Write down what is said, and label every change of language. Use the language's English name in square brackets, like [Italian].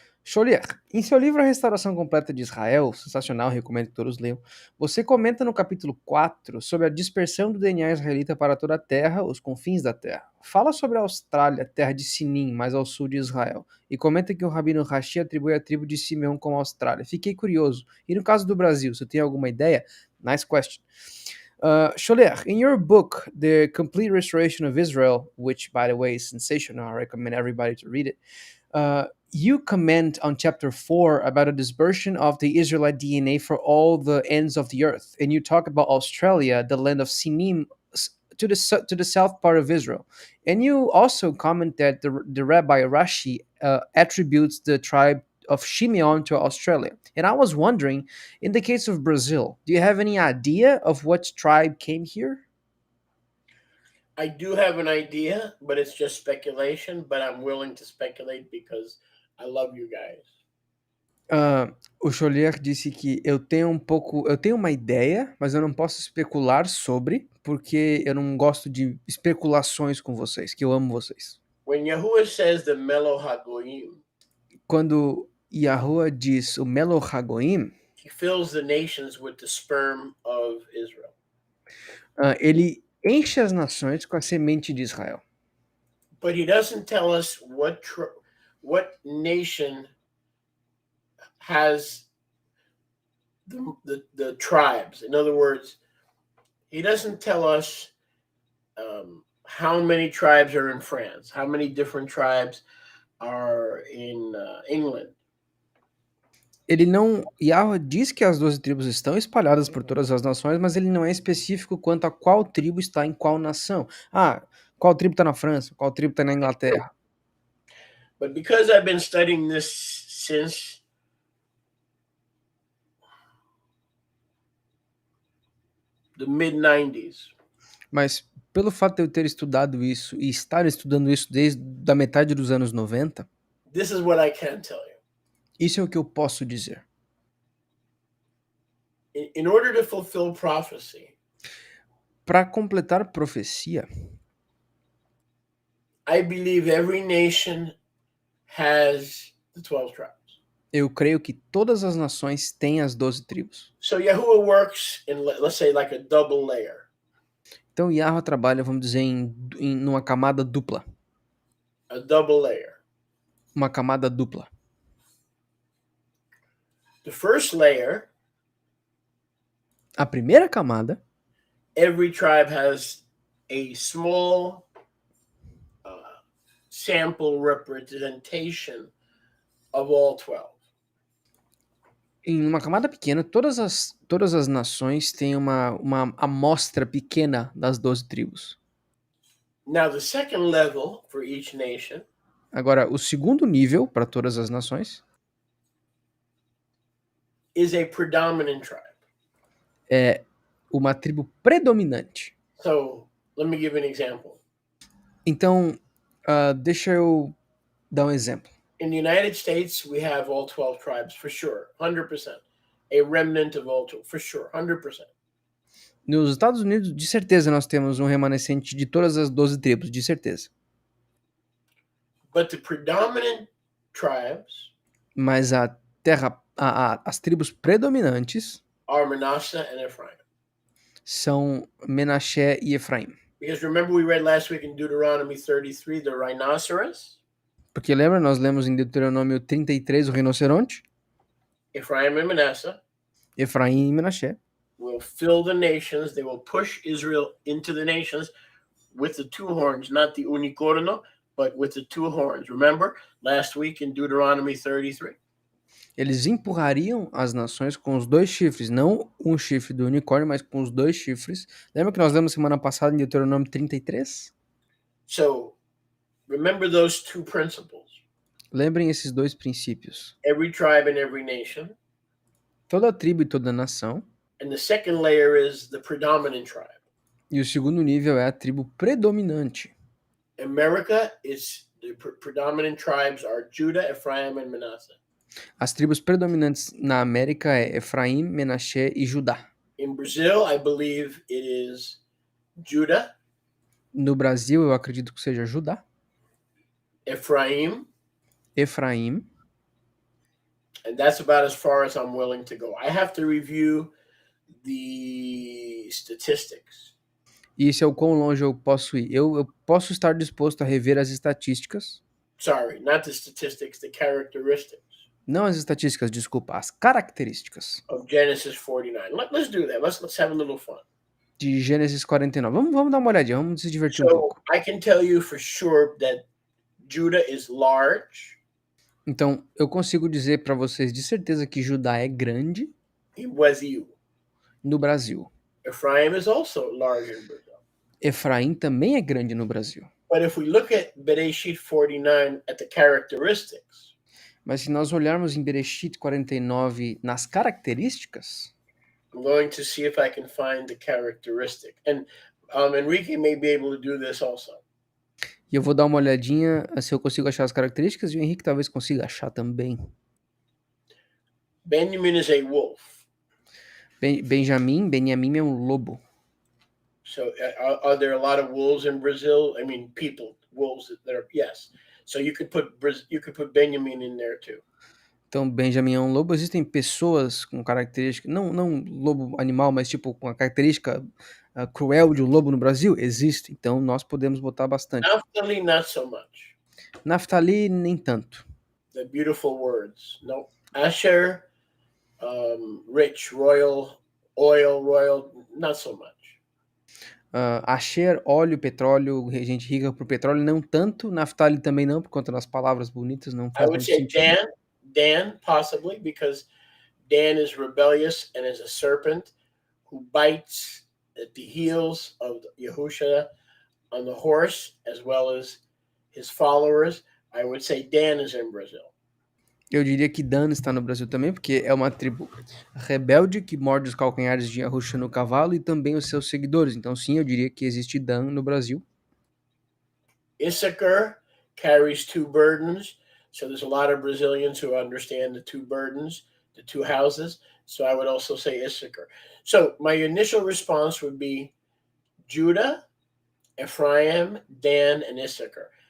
[Portuguese] Cholier, em seu livro A Restauração Completa de Israel, sensacional, recomendo que todos leiam, você comenta no capítulo 4 sobre a dispersão do DNA israelita para toda a terra, os confins da terra. Fala sobre a Austrália, terra de Sinim, mais ao sul de Israel, e comenta que o rabino Rashi atribui a tribo de Simeão como Austrália. Fiquei curioso. E no caso do Brasil, você tem alguma ideia? [English] Nice question. Choler, in your book, The Complete Restoration of Israel, which, by the way, is sensational, I recommend everybody to read it, you comment on chapter 4 about a dispersion of the Israelite DNA for all the ends of the earth. And you talk about Australia, the land of Sinim, to the south part of Israel. And you also comment that the Rabbi Rashi attributes the tribe of Shimeon to Australia. And I was wondering, in the case of Brazil, do you have any idea of what tribe came here? I do have an idea, but it's just speculation. But I'm willing to speculate because I love you guys. [Portuguese] O Cholier disse que eu tenho uma ideia, mas eu não posso especular sobre, porque eu não gosto de especulações com vocês, que eu amo vocês. [English] When Yahuwah says the Melo Hagoyim, [Portuguese] Quando Yahuwah diz o Melo Hagoim, [English] he fills the nations with the sperm of Israel. [Portuguese] Ele enche as nações com a semente de Israel. [English] But he doesn't tell us what nation has the tribes. In other words, he doesn't tell us how many tribes are in France, how many different tribes are in England. [Portuguese] Ele não. Yahweh diz que as 12 tribos estão espalhadas por todas as nações, mas ele não é específico quanto a qual tribo está em qual nação. Ah, qual tribo está na França, qual tribo está na Inglaterra. [English] But because I've been studying this since the mid-90s. [Portuguese] Mas pelo fato de eu ter estudado isso e estar estudando isso desde a metade dos anos 90, [English] This is what I can tell you. [Portuguese] isso é o que eu posso dizer. [English] In order to fulfill prophecy, [Portuguese] para completar profecia, [English] I believe every nation has the 12 tribes. [Portuguese] Eu creio que todas as nações têm as 12 tribos. [English] So Yahuwah works in, let's say, like a double layer. [Portuguese] Então Yahweh trabalha, vamos dizer, numa camada dupla. [English] A double layer. [Portuguese] Uma camada dupla. [English] The first layer, [Portuguese] a primeira camada, [English] every tribe has a small sample representation of all 12. [Portuguese] Em uma camada pequena, todas as nações têm uma amostra pequena das 12 tribos. [English] Now the second level for each nation, [Portuguese] agora, o segundo nível para todas as nações [English] is a predominant tribe. [Portuguese] É uma tribo predominante. [English] So, let me give an example. [Portuguese] Então, deixa eu dar um exemplo. [English] In the United States, we have all 12 tribes for sure, 100%. A remnant of all 12, for sure, 100%. [Portuguese] Nos Estados Unidos, de certeza, nós temos um remanescente de todas as 12 tribos, de certeza. [English] But the predominant tribes, [Portuguese] mas as tribos predominantes [English] are Manasseh and Ephraim. [Portuguese] São Menaché e Efraim. [English] Because remember we read last week in Deuteronomy 33 the rhinoceros? [Portuguese] Porque lembra, nós lemos em Deuteronômio 33 o rinoceronte? [English] Ephraim and Manasseh. [Portuguese] Efraim e Menaché. [English] Will fill the nations. They will push Israel into the nations with the two horns, not the unicorno, but with the two horns. Remember last week in Deuteronomy 33? [Portuguese] Eles empurrariam as nações com os dois chifres, não um chifre do unicórnio, mas com os dois chifres. Lembra que nós lemos semana passada em Deuteronômio 33? [English] So, remember those two principles. [Portuguese] Lembrem esses dois princípios. [English] Every tribe and every nation. [Portuguese] Toda tribo e toda nação. [English] And the second layer is the predominant tribe. [Portuguese] E o segundo nível é a tribo predominante. [English] America is the predominant tribes are Judah, Ephraim, and Manasseh. [Portuguese] As tribos predominantes na América é Efraim, Menaché e Judá. [English] In Brazil, I believe it is Judah, [Portuguese] No Brasil, eu acredito que seja Judá, [English] Ephraim, [Portuguese] Efraim, [English] and that's about as far as I'm willing to go. I have to review the statistics. [Portuguese] e isso é o quão longe eu posso ir. Eu posso estar disposto a rever as estatísticas. [English] Sorry, not the statistics, the characteristics [Portuguese] Não as estatísticas, desculpa, as características [English] of Genesis 49. Let's do that. Let's have a little fun. [Portuguese] de Gênesis 49. Vamos dar uma olhadinha, vamos se divertir um [English] So [Portuguese] pouco. [English] I can tell you for sure that Judah is large [Portuguese] Então, eu consigo dizer para vocês de certeza que Judá é grande [English] in Brazil. [Portuguese] no Brasil. [English] Ephraim is also large in Brazil. [Portuguese] Efraim também é grande no Brasil. [English] But if we look at Bereshit 49 at the characteristics, [Portuguese] Mas se nós olharmos em Bereshit 49 nas características, [English] I'm going to see if I can find the characteristic. And Enrique may be able to do this also. [Portuguese] e eu vou dar uma olhadinha se eu consigo achar as características e o Henrique talvez consiga achar também. [English] Benjamin is a wolf. [Portuguese] Benjamim é um lobo. [English] So are there a lot of wolves in Brazil? I mean, people, wolves that are, yes. So you could put Benjamin in there too. [Portuguese] Então, Benjamim é um lobo. Existem pessoas com característica, não lobo animal, mas tipo com a característica cruel de um lobo no Brasil? Existe. Então, nós podemos botar bastante. [English] Naphtali, not so much. [Portuguese] Naftali, nem tanto. [English] The beautiful words. No. Asher, rich, royal, oil, royal, not so much. [Portuguese] Asher, óleo, petróleo, gente rica por petróleo, não tanto. Naftali também não, por conta das palavras bonitas, não [English] I [Portuguese] faz [English] would [Portuguese] muito [English] say [Portuguese] sentido. [English] Dan possibly, because Dan is rebellious and is a serpent who bites at the heels of Yahusha on the horse as well as his followers. I would say Dan is in Brazil. [Portuguese] Eu diria que Dan está no Brasil também, porque é uma tribo rebelde que morde os calcanhares de Yahusha no cavalo e também os seus seguidores. Então, sim, eu diria que existe Dan no Brasil. [English] Issachar carries two burdens. So there's a lot of Brazilians who understand the two burdens, the two houses. So I would also say Issachar. So my initial response would be Judah, Ephraim, Dan, and Issachar.